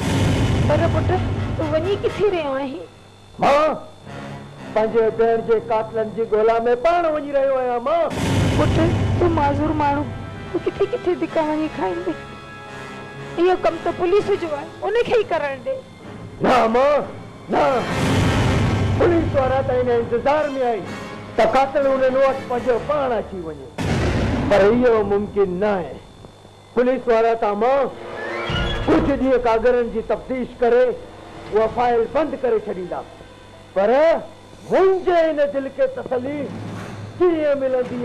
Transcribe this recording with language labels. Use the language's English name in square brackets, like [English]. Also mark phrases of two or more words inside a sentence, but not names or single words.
[Sindhi] पर पुट तूं वञी किथे रहियो आहीं? मां पंहिंजे भेण जे कातिलनि जी ॻोल्हा में पाण वञी रहियो आहियां। मां पुट तूं माज़ूर माण्हू, तूं किथे किथे धिका वञी खाईंदे? इहो कमु त पुलिस जो आहे, उनखे ई करणु ॾे। ना मां ना, पुलिस वारा त हिन इंतज़ार में आहिनि त कातिल उन्हनि वटि पंहिंजो पाण अची वञे, पर इहो मुमकिन न आहे। पुलिस वारा त मां कुझु ॾींहं कागरनि जी तफ़्तीश करे उहा फाइल बंदि करे छॾींदा, पर मुंहिंजे हिन दिलि खे तसली कीअं मिलंदी?